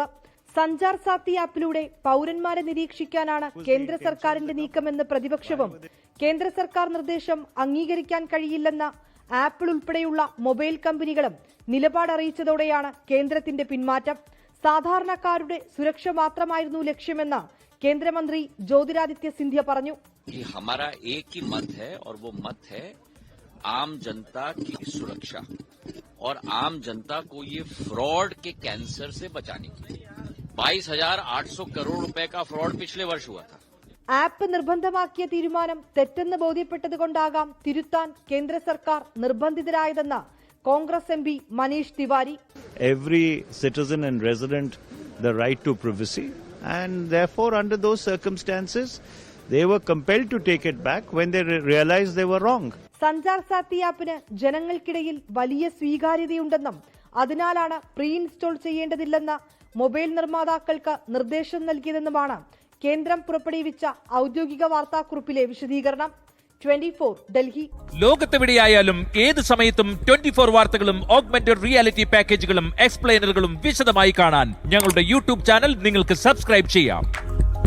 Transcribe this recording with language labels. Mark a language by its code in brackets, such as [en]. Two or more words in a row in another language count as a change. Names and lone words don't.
[ml] സഞ്ചാർ സാത്തി ആപ്പിലൂടെ പൌരന്മാരെ നിരീക്ഷിക്കാനാണ് കേന്ദ്ര സർക്കാരിന്റെ നീക്കമെന്ന് പ്രതിപക്ഷവും കേന്ദ്ര സർക്കാർ നിർദ്ദേശം അംഗീകരിക്കാൻ കഴിയില്ലെന്ന ആപ്പിൾ ഉൾപ്പെടെയുള്ള മൊബൈൽ കമ്പനികളും നിലപാട് അറിയിച്ചതോടെയാണ് കേന്ദ്രത്തിന്റെ പിന്മാറ്റം. സാധാരണക്കാരുടെ സുരക്ഷ മാത്രമായിരുന്നു ലക്ഷ്യമെന്ന് കേന്ദ്രമന്ത്രി ജ്യോതിരാദിത്യ സിന്ധ്യ പറഞ്ഞു. [hi] आम जनता की सुरक्षा और आम जनता को ये फ्रॉड के कैंसर से बचाने के लिए 22,800 करोड़ रुपए का फ्रॉड पिछले वर्ष हुआ था. [ml] ആപ്പ് നിർബന്ധമാക്കിയ തീരുമാനം തെറ്റെന്ന് ബോധ്യപ്പെട്ടതുകൊണ്ടാകാം തിരുത്താൻ കേന്ദ്ര സർക്കാർ നിർബന്ധിതരായതെന്ന് കോൺഗ്രസ് എംപി മനീഷ് തിവാരി. [en] Every citizen and resident the right to privacy, and therefore under those circumstances they were compelled to take it back when they realized they were wrong. [ml] സഞ്ചാർ സാത്തി ആപ്പിന് ജനങ്ങൾക്കിടയിൽ വലിയ സ്വീകാര്യതയുണ്ടെന്നും അതിനാലാണ് [en] pre install [ml] ചെയ്യേണ്ടതില്ലെന്ന് മൊബൈൽ നിർമ്മാതാക്കൾക്ക് നിർദ്ദേശം നൽകിയതെന്നുമാണ് കേന്ദ്രം പുറപ്പെടുവിച്ച ഔദ്യോഗിക വാർത്താക്കുറിപ്പിലെ വിശദീകരണം. 24 ഡൽഹി. ലോകത്തെവിടെയായാലും ഏത് സമയത്തും 24 വാർത്തകളും [en] augmented reality [ml] പാക്കേജുകളും എക്സ്പ്ലെയിനറുകളും വിശദമായി കാണാൻ ഞങ്ങളുടെ യൂട്യൂബ് ചാനൽ നിങ്ങൾക്ക് സബ്സ്ക്രൈബ് ചെയ്യാം.